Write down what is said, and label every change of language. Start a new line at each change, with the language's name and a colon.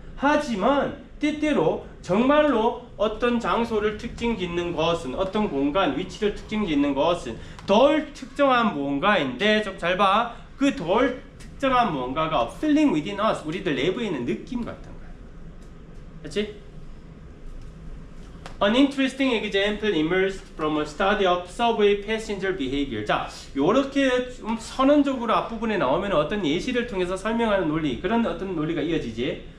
Korean: 하지만 때때로 정말로 어떤 장소를 특징 짓는 것은, 어떤 공간, 위치를 특징 짓는 것은 덜 특정한 무언가인데, 좀 잘 봐. 그 덜 특정한 무언가가
English: feeling within us,
Korean: 우리들 내부에 있는 느낌 같은 거야. 그렇지?
English: An interesting example emerged from a study of subway passenger behavior.
Korean: 자, 요렇게 좀 선언적으로 앞부분에 나오면 어떤 예시를 통해서 설명하는 논리, 그런 어떤 논리가 이어지지.